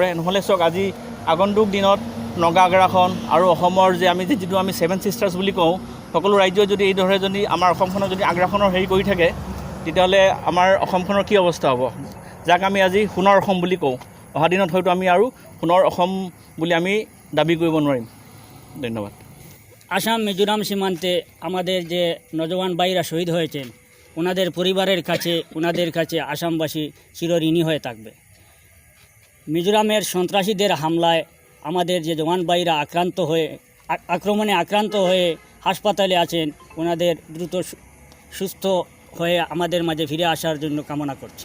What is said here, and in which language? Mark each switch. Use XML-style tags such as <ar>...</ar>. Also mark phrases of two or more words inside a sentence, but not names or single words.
<as>নহ'লে চাওক, আজি আগন্তুক দিনত নগা আগ্ৰাসন আৰু অসমৰ যে আমি যিটো আমি 7 চিষ্টাৰ্ছ বুলি কওঁ, সকলো ৰাজ্যই যদি এইদৰে যদি আমাৰ অসমখনক যদি আগ্ৰাসনৰ হেৰি কৰি থাকে, তেতিয়াহ'লে আমাৰ অসমখনৰ কি অৱস্থা হ'ব, যাক আমি আজি সোণৰ অসম বুলি কওঁ। অহা দিনত হয়তো আমি আৰু সোণৰ অসম বুলি আমি দাবী কৰিব নোৱাৰিম। ধন্যবাদ।</as> <bn>আসাম মিজোরাম সীমান্তে আমাদের যে নজওয়ান ভাইরা শহীদ হয়েছেন, ওনাদের পরিবারের কাছে ওনাদের কাছে আসামবাসী চিরঋণী হয়ে থাকবে। মিজোরামের সন্ত্রাসীদের হামলায় আমাদের যে জওয়ান ভাইরা আক্রমণে আক্রান্ত হয়ে হাসপাতালে আছেন, ওনাদের দ্রুত সুস্থ হয়ে আমাদের মাঝে ফিরে আসার জন্য কামনা করছি।</bn>